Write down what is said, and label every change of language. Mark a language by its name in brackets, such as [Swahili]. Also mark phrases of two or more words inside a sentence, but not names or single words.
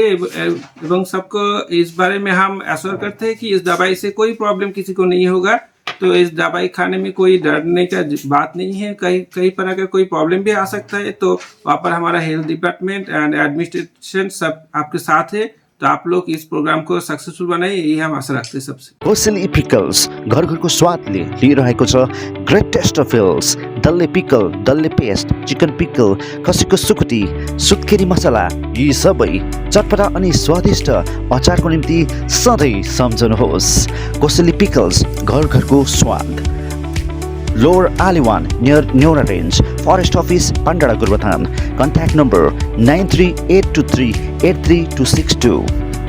[Hindi] एवं सबको इस बारे में हम एश्योर करते हैं कि इस दवाई से कोई प्रॉब्लम किसी को नहीं होगा। तो इस दवाई खाने में कोई डरने का बात नहीं है। कई तरह का कोई प्रॉब्लम भी आ सकता है, तो वहाँ पर हमारा [English] health department and administration [Hindi] सब आपके साथ है। तो आप लोग इस प्रोग्राम को सक्सेसफुल बनाए, यही हम आशा रखते हैं सबसे। [Nepali] कोसेली पिकल्स घर घरको स्वादले लिइरहेको छ [English] great taste of hills, [Nepali] डल्ले पिकल, डल्ले पेस्ट, [English] chicken pickle, [Nepali] खसीको सुकुटी, सुत्केरी मसला, यी सबै चटपटा अनि स्वादिष्ट अचारको निम्ति सधैँ सम्झनुहोस्। कोसेली पिकल्स घर घरको स्वाद। [English] Lower Aliwan near Neora Range, Forest Office, Pandara Gurbathan. Contact number 9382383262.